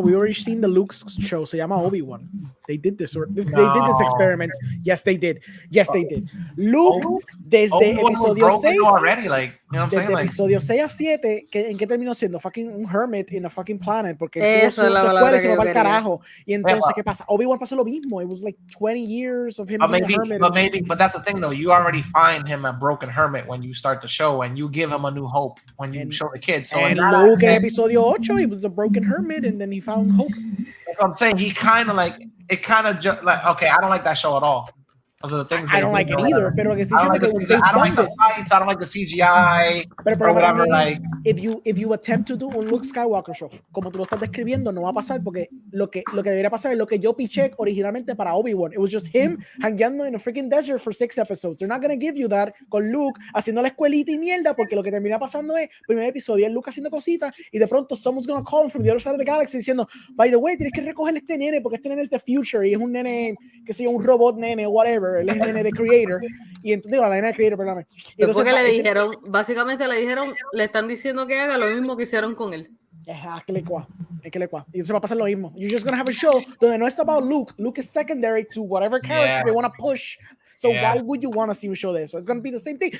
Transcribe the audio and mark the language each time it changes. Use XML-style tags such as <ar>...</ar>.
<en>We've already seen the Luke show.</en> <es>Se llama Obi-Wan.</es> <en>They did this. They did this experiment. Yes, they did. Luke,</en> <es>desde episodio 6.</es> <en>Already, like, you know what I'm saying?</en> <es>Episodio 6 a 7, ¿en qué terminó siendo? Fucking un</es> <en>hermit in a fucking planet.</en> <es>Porque él tuvo su escuela y se va al carajo. Y entonces, ¿qué pasa? Obi-Wan pasó lo mismo.</es> <en>It was like 20 years of him being a hermit. But that's the thing, though. You already find him a broken hermit when you start the show, and you give him a new hope when you show the kids. So Luke in episodio 8, he was a broken hermit, and then he found hope. That's what I'm saying. He kind of like, it kind of just like, okay, I don't like that show at all. Those are the things I don't like it either. Pero I don't like the fights. I don't like the CGI. Or whatever. Like,</en> <es>if you attempt to do un Luke Skywalker show, como tú lo estás describiendo, no va a pasar, porque lo que debería pasar es lo que yo piché originalmente para Obi-Wan.</es> <en>It was just him hangueando in a freaking desert for 6 episodes.</en> <es>They're not gonna give you that con Luke haciendo la escuelita y mierda, porque lo que termina pasando es primer episodio es Luke haciendo cositas y de pronto</es> <en>someone's gonna call him from the other side of the galaxy</en> <es>diciendo,</es> <en>by the way,</en> <es>tienes que recoger este nene porque este nene es</es> <en>the future</en> <es>y es un nene, que sea un robot nene, whatever. Él es nene de creator. Y entonces digo, la nena de creator, perdóname. Después que le dijeron, básicamente le están diciendo que haga lo mismo que hicieron con él. Que le cua. Y entonces va a pasar lo mismo.</es> <en>You're just gonna have a show</en> <es>donde no es</es> <en>about Luke. Luke is secondary to whatever character they want to push. So why would you want to see a show</en> <es>de eso?</es> <en>It's gonna be the same thing.</en>